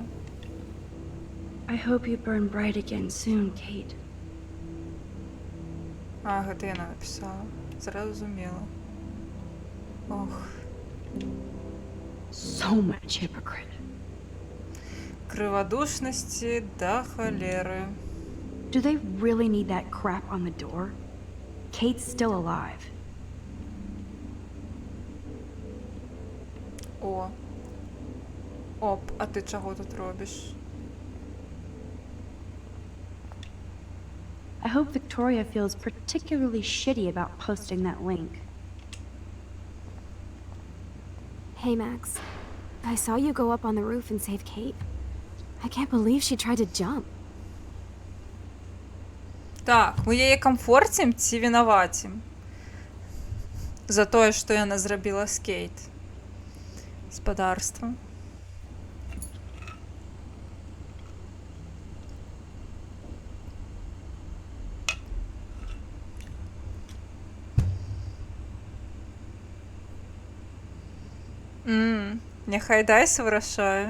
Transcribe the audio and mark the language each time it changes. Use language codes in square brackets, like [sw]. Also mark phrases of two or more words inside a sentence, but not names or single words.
[en] I hope you burn bright again soon, Kate. [be] А, гэта яна напісала. Зразумела. Ох, [en] So much hypocrite. [be] крывадушнасці да халеры. [en] Do they really need that crap on the door? Kate's still alive. О. [uk] Оп, а ти чого тут робиш? [en] I hope Victoria feels particularly shitty about posting that link. Hey, Max. I saw you go up on the roof and save Kate. I can't believe she tried to jump. [be] Так, мы яе камфорцім ці вінавацім? За тое, што яна зрабіла з Кейт. Спадарства. Няхай Дайс вырашае.